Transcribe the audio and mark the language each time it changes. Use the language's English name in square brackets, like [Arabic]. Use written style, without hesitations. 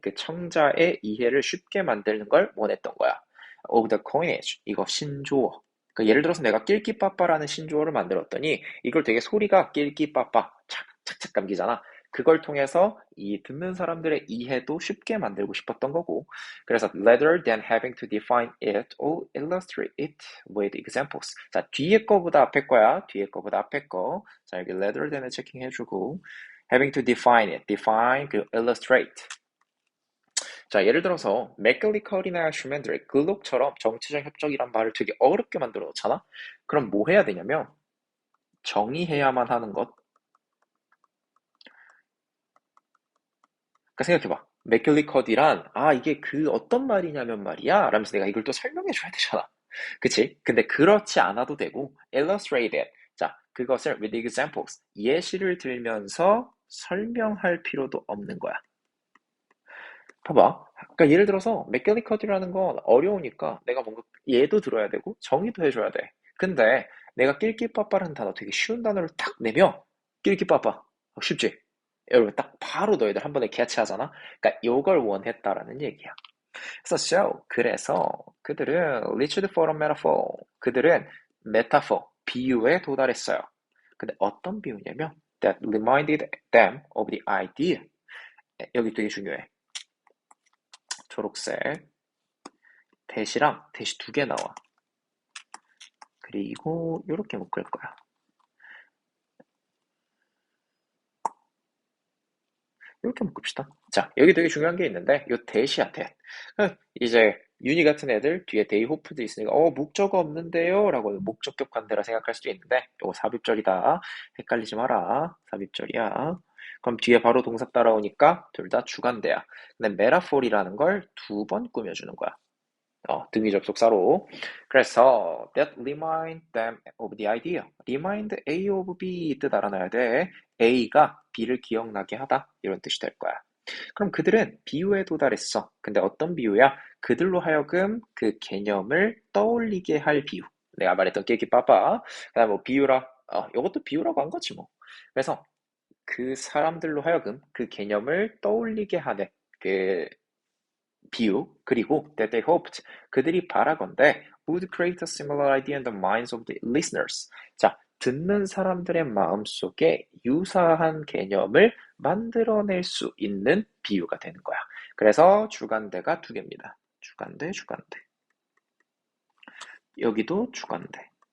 [Korean] 그 청자의 이해를 쉽게 만드는 걸 원했던 거야. [English] Of the coinage. [Korean] 이거 신조어. 그러니까 예를 들어서 내가 낄끼빠빠라는 신조어를 만들었더니 이걸 되게 소리가 낄끼빠빠 착착착 감기잖아. 그걸 통해서 이 듣는 사람들의 이해도 쉽게 만들고 싶었던 거고. [English] 그래서 rather than having to define it or illustrate it with examples. [Korean] 자, 뒤에 거보다 앞에 거야. 뒤에 거보다 앞에 거. 자, 여기 [English] rather than을 체킹해주고 having to define it. define 그 illustrate. [Korean] 자, 예를 들어서 맥글리컬이나 슈맨드레, 글록처럼 정치적 협정이란 말을 되게 어렵게 만들어 놓잖아? 그럼 뭐 해야 되냐면 정의해야만 하는 것. 그러니까 생각해봐. 맥글리컷이란 이게 그 어떤 말이냐면 말이야 라면서 내가 이걸 또 설명해 줘야 되잖아. 그치? 근데 그렇지 않아도 되고 illustrated. 자, 그것을 [English] with examples. [Korean] 예시를 들면서 설명할 필요도 없는 거야. 봐봐. 그러니까 예를 들어서 맥길리컷이라는 건 어려우니까 내가 뭔가 예도 들어야 되고 정의도 해줘야 돼. 근데 내가 낄끼빠빠라는 단어 되게 쉬운 단어를 딱 내면 낄끼빠빠 쉽지? 여러분 딱 바로 너희들 한 번에 캐치하잖아. 그러니까 요걸 원했다라는 얘기야. 그래서 그들은 [English] reached for a metaphor. [Korean] 그들은 메타포 비유에 도달했어요. 근데 어떤 비유냐면 [English] that reminded them of the idea. [Korean] 여기 되게 중요해. 초록색 대시랑 대시 두 개 나와. 그리고 이렇게 묶을 거야. 이렇게 묶읍시다. 자, 여기 되게 중요한 게 있는데 이 대시야 대. 이제 유니 같은 애들 뒤에 데이 호프도 있으니까 목적어 없는데요? 라고 목적격 관대라 생각할 수도 있는데 이거 삽입절이다. 헷갈리지 마라. 삽입절이야. 그럼 뒤에 바로 동사 따라오니까 둘 다 주관대야. 근데 메타포이라는 걸 두 번 꾸며주는 거야. 등위 접속사로. [English] 그래서 that remind them of the idea. remind A of B [Korean] 뜻 알아놔야 돼. A가 B를 기억나게 하다 이런 뜻이 될 거야. 그럼 그들은 비유에 도달했어. 근데 어떤 비유야? 그들로 하여금 그 개념을 떠올리게 할 비유. 내가 말했던 끼끼빠빠. 그다음 뭐 비유라. 요것도 비유라고 한 거지 뭐. 그래서 그 사람들로 하여금 그 개념을 떠올리게 하는 그 비유, [English] 그리고 that they hoped, [Korean] 그들이 바라건대 [English] would create a similar idea in the minds of the listeners. [Korean] 자, 듣는 사람들의 마음속에 유사한 개념을 만들어낼 수 있는 비유가 되는 거야. 그래서 주간대가 두 개입니다. 주간대, 주간대. 여기도 주간대.